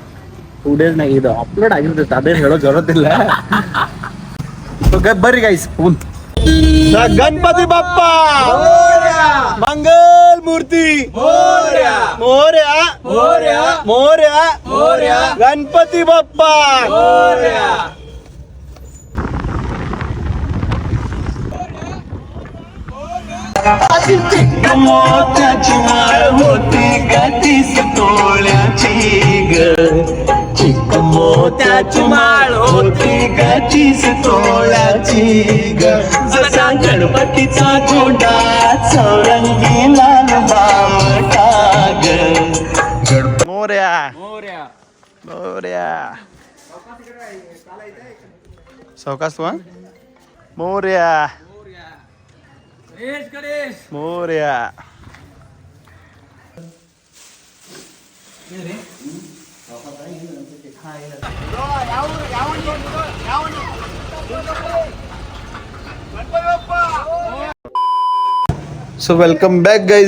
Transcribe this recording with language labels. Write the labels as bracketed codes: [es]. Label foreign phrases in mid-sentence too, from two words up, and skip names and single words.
[kn] 2 days ನಾಗ ಇದು ಅಪ್ಲೋಡ್ ಆಗಿರ್ತೈತೆ, ಅದೇನು ಹೇಳೋ ಜರೂರತ್ತಿಲ್ಲ. ಬರ್ರಿ ಗೈಸ್. [mr] गणपती बाप्पा मंगल मूर्ती मोरया मोरया मोरया मोरया गणपती बाप्पा मोरया. मोत्याची माळ होती गतीस तोळ्याची ग. चिक मोत्याची माळ होती गतीस तोळ्याची ग. जसा गणपतीचा झोंडा चौरंगी लाल बावटा ग. मोर्या मोर्या मोर्या सावकाश तू. मोर्या गणेश मोर्या. [en] so welcome back guys.